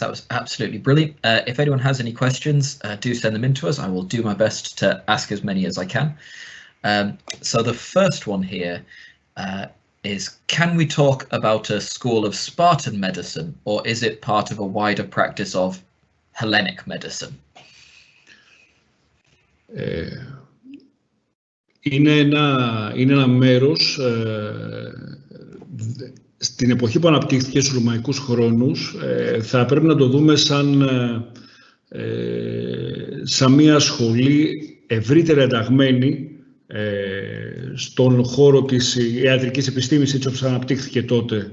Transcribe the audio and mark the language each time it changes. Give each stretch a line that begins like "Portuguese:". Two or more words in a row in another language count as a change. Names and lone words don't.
English: That was absolutely brilliant. If anyone has any questions, do send them in to us. I will do my best to ask as many as I can. So the first one here is, can we talk about a school of Spartan medicine, or is it part of a wider practice of Hellenic medicine?
Greek: Είναι ένα μέρος στην εποχή που αναπτύχθηκε στους ρωμαϊκούς χρόνους. Θα πρέπει να το δούμε σαν μια σχολή ευρύτερα ενταγμένη στον χώρο της ιατρικής επιστήμης, έτσι όπως αναπτύχθηκε τότε.